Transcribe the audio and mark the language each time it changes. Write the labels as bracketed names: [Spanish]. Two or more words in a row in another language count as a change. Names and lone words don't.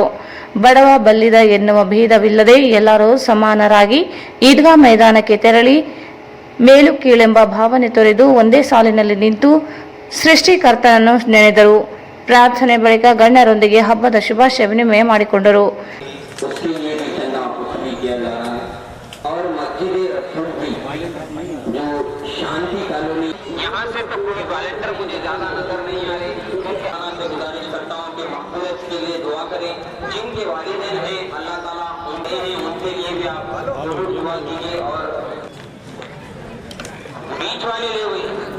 [Kannada] ಬಡವ ಬಲ್ಲಿದ ಎನ್ನುವ ಭೇದವಿಲ್ಲದೆ ಎಲ್ಲರೂ ಸಮಾನರಾಗಿ ಈದ್ಗಾ ಮೈದಾನಕ್ಕೆ ತೆರಳಿ ಮೇಲು ಕೀಳೆಂಬ ಭಾವನೆ ತೊರೆದು ಒಂದೇ ಸಾಲಿನಲ್ಲಿ ನಿಂತು ಸೃಷ್ಟಿಕರ್ತನನ್ನು ನೆನೆದರು. ಪ್ರಾರ್ಥನೆ ಬಳಿಕ ಗಣ್ಯರೊಂದಿಗೆ ಹಬ್ಬದ ಶುಭಾಶಯ ವಿನಿಮಯ ಮಾಡಿಕೊಂಡರು. [Hindi] जिनके वालिदैन हैं अल्लाह ताला उनके लिए भी आप दुआ कीजिए और बीच वाले ले हुए